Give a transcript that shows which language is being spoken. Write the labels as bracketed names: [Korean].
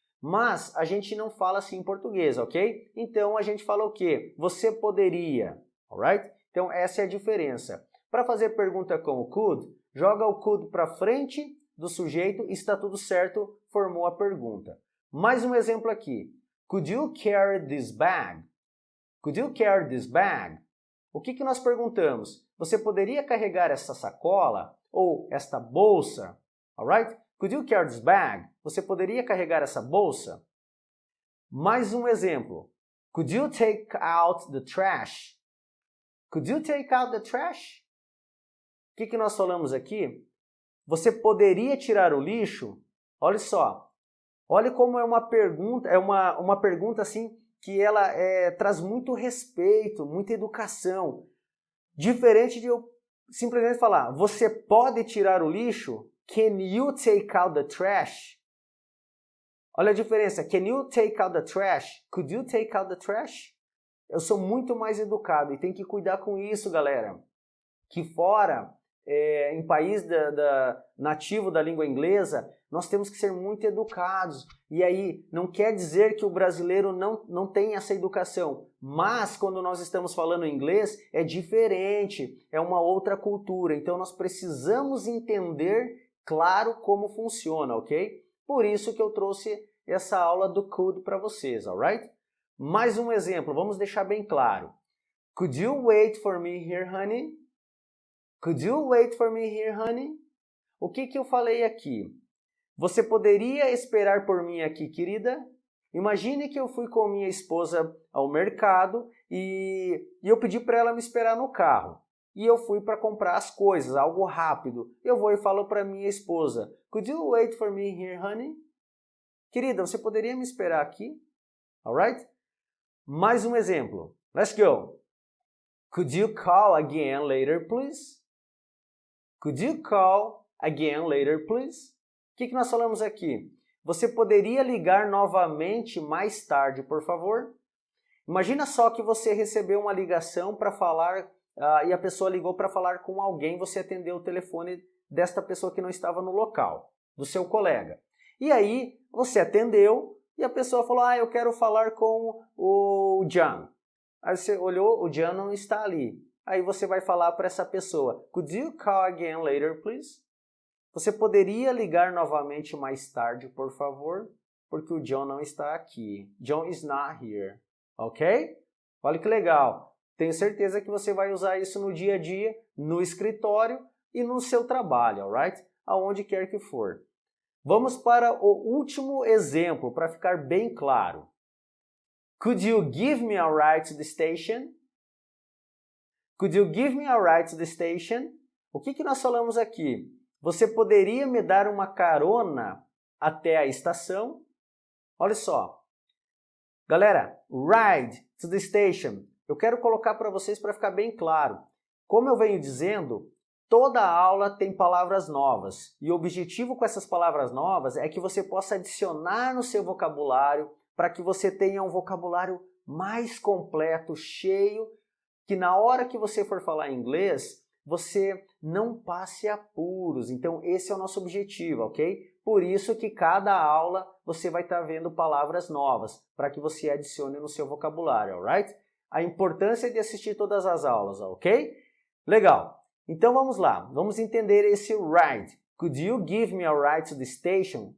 [Portuguese] Mas a gente não fala assim em português, ok? Então a gente fala o quê? Você poderia, alright? Então essa é a diferença. Para fazer pergunta com o could, joga o could para frente do sujeito e está tudo certo, formou a pergunta. Mais um exemplo aqui. [English] Could you carry this bag? Could you carry this bag? [Portuguese] O que nós perguntamos? Você poderia carregar essa sacola ou esta bolsa? [English] Alright? Could you carry this bag? [Portuguese] Você poderia carregar essa bolsa? Mais um exemplo. [English] Could you take out the trash? Could you take out the trash? [Portuguese] O que nós falamos aqui? Você poderia tirar o lixo? Olha só. Olha como é uma pergunta assim que ela traz muito respeito, muita educação. Diferente de eu simplesmente falar, você pode tirar o lixo? [English] Can you take out the trash? [Portuguese] Olha a diferença. [English] Can you take out the trash? Could you take out the trash? [Portuguese] Eu sou muito mais educado e tem que cuidar com isso, galera. Que fora, em país nativo da língua inglesa, nós temos que ser muito educados. E aí, não quer dizer que o brasileiro não tem essa educação. Mas, quando nós estamos falando inglês, é diferente. É uma outra cultura. Então, nós precisamos entender, claro, como funciona, ok? Por isso que eu trouxe essa aula do could para vocês, alright? Mais um exemplo, vamos deixar bem claro. [English] Could you wait for me here, honey? Could you wait for me here, honey? [Portuguese] O que eu falei aqui? Você poderia esperar por mim aqui, querida? Imagine que eu fui com minha esposa ao mercado e eu pedi para ela me esperar no carro. E eu fui para comprar as coisas, algo rápido. Eu vou e falo para minha esposa, [English] Could you wait for me here, honey? [Portuguese] Querida, você poderia me esperar aqui? Alright? Mais um exemplo. [English] Let's go. Could you call again later, please? Could you call again later, please? [Portuguese] O que nós falamos aqui? Você poderia ligar novamente mais tarde, por favor? Imagina só que você recebeu uma ligação para falar e a pessoa ligou para falar com alguém, você atendeu o telefone desta pessoa que não estava no local, do seu colega. E aí, você atendeu e a pessoa falou, eu quero falar com o John. Aí você olhou, o John não está ali. Aí você vai falar para essa pessoa, [English] Could you call again later, please? [Portuguese] Você poderia ligar novamente mais tarde, por favor? Porque o John não está aqui. [English] John is not here. [Portuguese] Ok? Olha que legal. Tenho certeza que você vai usar isso no dia a dia, no escritório e no seu trabalho, alright? Aonde quer que for. Vamos para o último exemplo, para ficar bem claro. [English] Could you give me a ride to the station? Could you give me a ride to the station? [Portuguese] O que nós falamos aqui? Você poderia me dar uma carona até a estação? Olha só. [English] Galera, ride to the station. [Portuguese] Eu quero colocar para vocês para ficar bem claro. Como eu venho dizendo, toda aula tem palavras novas. E o objetivo com essas palavras novas é que você possa adicionar no seu vocabulário para que você tenha um vocabulário mais completo, cheio, que na hora que você for falar inglês, você não passe apuros. Então, esse é o nosso objetivo, ok? Por isso que cada aula você vai estar vendo palavras novas, para que você adicione no seu vocabulário, alright? A importância de assistir todas as aulas, ok? Legal. Então, vamos lá. Vamos entender esse ride. [English] Could you give me a ride to the station?